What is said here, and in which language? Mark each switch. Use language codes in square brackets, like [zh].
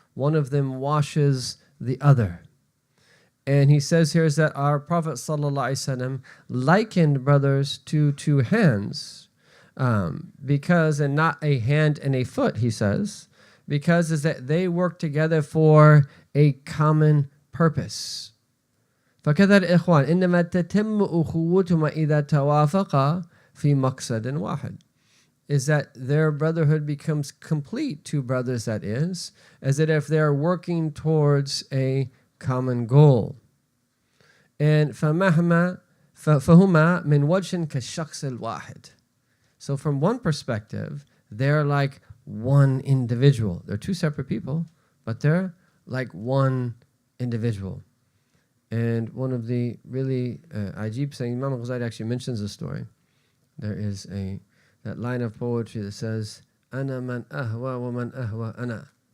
[en] One of them washes the other. And he says here is that our Prophet ﷺ likened brothers to 2 hands, because, and not a hand and a foot, he says, because is that they work together for a common purpose. [ar] فكذا الإخوان إنما تتم أخوتهما إذا توافقا في مقصد واحد. [en] Is that their brotherhood becomes complete, 2 brothers that is, as that if they're working towards a common goal. And [ar] فهما من وجه كالشخص الواحد. [en] So from one perspective, they're like one individual. They're 2 separate people, but they're like one individual. And one of the really ajib saying, Imam al-Ghazali actually mentions the story. There is that line of poetry that says, [ar] Ana man ahwa wa man ahwa ana.